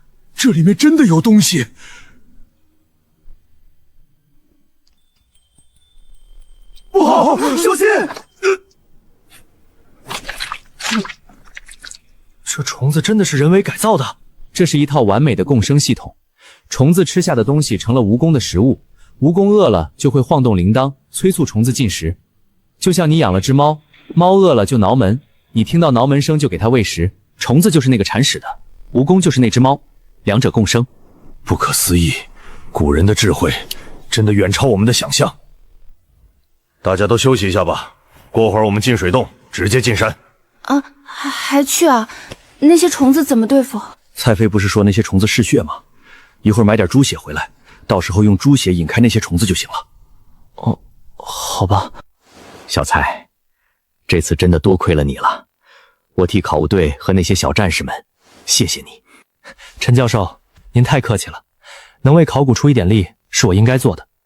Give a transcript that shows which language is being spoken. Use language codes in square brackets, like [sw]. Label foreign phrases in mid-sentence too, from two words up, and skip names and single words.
[zh] 這裡面真的有東西！不好，小心！這蟲子真的是人為改造的。這是一套完美的共生系統。蟲子吃下的東西成了蜈蚣的食物，蜈蚣餓了就會晃動鈴鐺，催促蟲子進食。就像你養了隻貓，貓餓了就撓門，你聽到撓門聲就給它餵食。蟲子就是那個鏟屎的，蜈蚣就是那隻貓，兩者共生。不可思議，古人的智慧真的遠超我們的想象。大家都休息一下吧，過會兒我們進水洞，直接進山。啊，還去啊？那些蟲子怎麼對付？蔡飛不是說那些蟲子嗜血嗎？一會兒買點豬血回來，到時候用豬血引開那些蟲子就行了。哦，好吧。小蔡，這次真的多虧了你了，我替考務隊和那些小戰士們，謝謝你。陳教授，您太客氣了，能為考古出一點力是我應該做的。